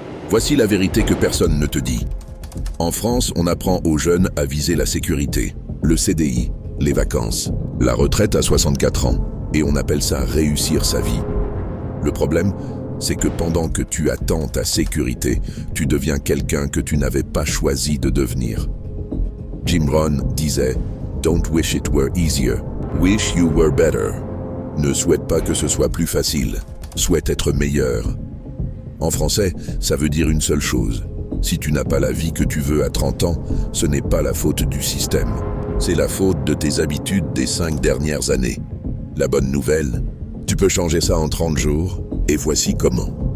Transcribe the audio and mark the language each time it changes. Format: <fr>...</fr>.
<fr>Voici la vérité que personne ne te dit. En France, on apprend aux jeunes à viser la sécurité, le CDI, les vacances, la retraite à 64 ans, et on appelle ça réussir sa vie. Le problème, c'est que pendant que tu attends ta sécurité, tu deviens quelqu'un que tu n'avais pas choisi de devenir. Jim Rohn disait</fr> <en>« Don't wish it were easier, wish you were better ».</en> <fr>Ne souhaite pas que ce soit plus facile, souhaite être meilleur. En français, ça veut dire une seule chose. Si tu n'as pas la vie que tu veux à 30 ans, ce n'est pas la faute du système. C'est la faute de tes habitudes des 5 dernières années. La bonne nouvelle, tu peux changer ça en 30 jours, et voici comment.</fr>